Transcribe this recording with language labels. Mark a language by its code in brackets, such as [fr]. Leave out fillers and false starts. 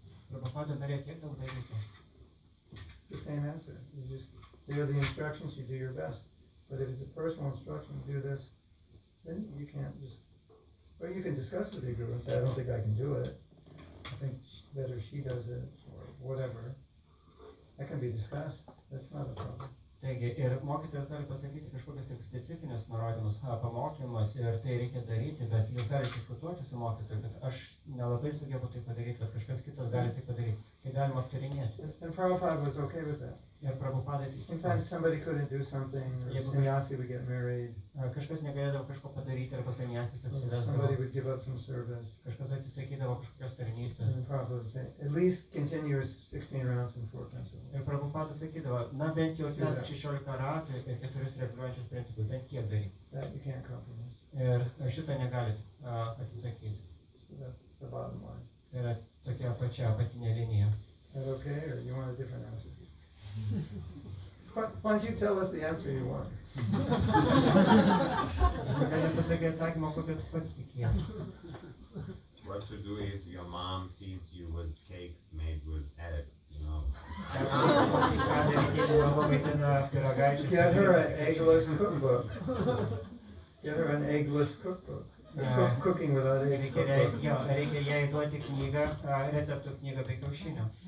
[lt] Prabhupada norėjo tiek daug dalykų. [en] It's the same answer. They are the instructions, you do your best. But if it's a personal instruction, do this, then you can't just, well, you can discuss with your guru and say, I don't think I can do it. I think better she does it, or whatever. That can be discussed. That's not a problem. [lt] Taigi, ir mokytojas gali pasakyti kažkokius tik specifinius nurodymus, pamokymus, ir tai reikia daryti, bet jūs galite diskutuoti su mokytoju, kad aš nelabai sugebu tai padaryti, bet kažkas kitas gali tai padaryti. Tai galima aptarinėti. [en] And Prabhupada was okay with that. [lt] Ir Prabhupada [en] Sometimes somebody couldn't do something, or Yeah, but sannyasi would get married, [lt] kažkas negalėdavo kažko padaryti, arba sanyasis [en] or somebody [lt] apsivesdavo, [en] would give up some service. [lt] kažkas atsisakydavo kažkokios tarnystės. [en] And Prabhupada would say, at least continue your 16 rounds and 4 principles. [lt] Ir Prabhupada sakydavo, na bent jau tas 16 ratų ir 4 reguliuojančius principus, bent kiek daryti. [en] That you can't compromise. [lt] Ir šitą negalit atsisakyti. [en] So that's the bottom line. [lt] Tai yra tokia pačia apatinė linija. [en] Is that okay, or you want a different answer? Why don't you tell us the answer you want? [lt] Galit pasakyti atsakymą, kokio tu pats tikėjai. [en] What to do if your mom feeds you with cakes made with eggs, you know? [lt] Ką daryti, jeigu mama maitina pyragaičius? [en] Get her an eggless cookbook. Get her an eggless cookbook. Cooking without eggs cookbook. [lt] Reikia jai duoti knygą, receptų knygą be kiaušinių.